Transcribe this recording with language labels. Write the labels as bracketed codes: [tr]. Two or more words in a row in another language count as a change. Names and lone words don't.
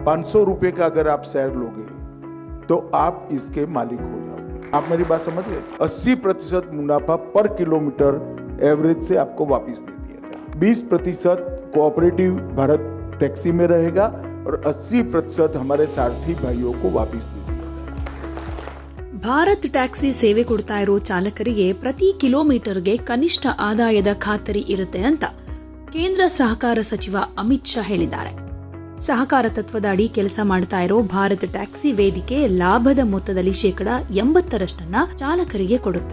[hi] ₹500 का अगर आप शेयर लोगे तो आप इसके मालिक हो जाओगे। आप मेरी बात समझ गए? 80% मुनाफा पर किलोमीटर एवरेज से आपको वापस दे दिया गया। 20% कोऑपरेटिव भारत टैक्सी में रहेगा और 80% हमारे सारथी भाइयों को वापस दे दिया गया। [kn] ಭಾರತ್ ಟ್ಯಾಕ್ಸಿ ಸೇವೆ ಕೊಡ್ತಾ ಇರೋ ಚಾಲಕರಿಗೆ ಪ್ರತಿ ಕಿಲೋಮೀಟರ್ಗೆ ಕನಿಷ್ಠ ಆದಾಯದ ಖಾತರಿ ಇರುತ್ತೆ ಅಂತ ಕೇಂದ್ರ ಸಹಕಾರ ಸಚಿವ ಅಮಿತ್ ಶಾ ಹೇಳಿದ್ದಾರೆ. ಸಹಕಾರ ತತ್ವದ ಅಡಿ ಕೆಲಸ ಮಾಡ್ತಾ ಇರೋ ಭಾರತ್ ಟ್ಯಾಕ್ಸಿ ವೇದಿಕೆ ಲಾಭದ ಮೊತ್ತದಲ್ಲಿ 80% ಚಾಲಕರಿಗೆ ಕೊಡುತ್ತೆ.